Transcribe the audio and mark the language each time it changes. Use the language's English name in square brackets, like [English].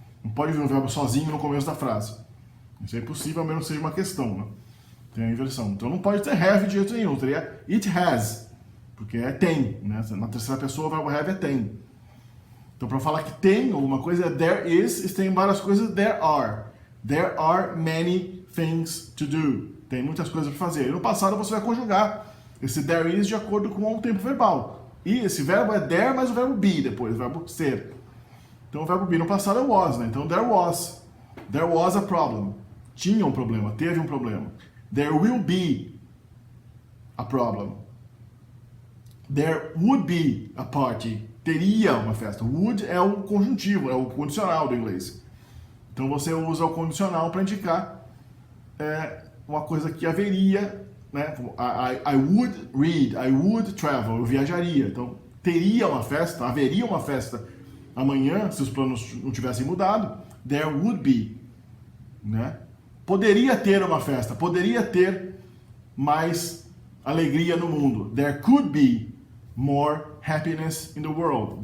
[Portuguese] Não pode vir um verbo sozinho no começo da frase. Isso é impossível, a menos que seja uma questão, né? Tem a inversão. Então não pode ter have de jeito nenhum, teria it has, porque é tem, né? Na terceira pessoa o verbo have é tem. Então para falar que tem alguma coisa é there is, e tem várias coisas there are. [English] There are many things to do. [Portuguese] Tem muitas coisas para fazer. E no passado você vai conjugar esse there is de acordo com o tempo verbal. E esse verbo é there, mas o verbo be depois, o verbo ser. Então o verbo be no passado é was, né? [English] Então there was a problem. [Portuguese] Tinha um problema, teve um problema. There will be a problem. [English] There would be a party. Teria uma festa. [Portuguese] Would é o conjuntivo, é o condicional do inglês. Então você usa o condicional para indicar uma coisa que haveria, né? [English] I would read, I would travel, eu viajaria. [Portuguese] Então teria uma festa, haveria uma festa amanhã, se os planos não tivessem mudado. There would be, né? Poderia ter uma festa, poderia ter mais alegria no mundo. [English] There could be more happiness in the world.